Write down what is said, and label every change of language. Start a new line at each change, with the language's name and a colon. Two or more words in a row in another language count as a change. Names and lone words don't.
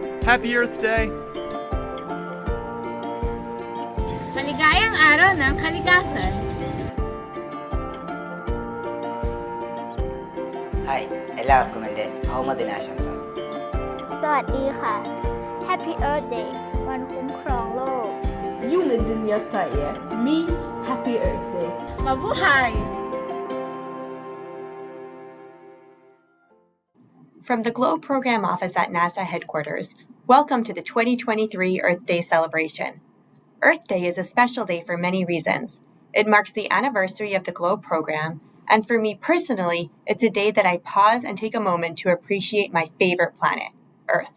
English: Happy Earth Day!
Filipino: Maligayang araw ng kalikasan!
Malayalam: ഹായ് എല്ലാവർക്കും എൻ്റെ ഭൗമദിനാശംസകൾ.
Thai: สวัสดีค่ะ
English: Happy Earth Day
Thai: วันคุ้มครองโลก
English: Yulid Dunya Taye means Happy Earth Day.
Filipino: Mabuhay!
English: From the Globe Program Office at NASA headquarters, welcome to the 2023 Earth Day celebration. Earth Day is a special day for many reasons. It marks the anniversary of the Globe Program, and for me personally, it's a day that I pause and take a moment to appreciate my favorite planet, Earth.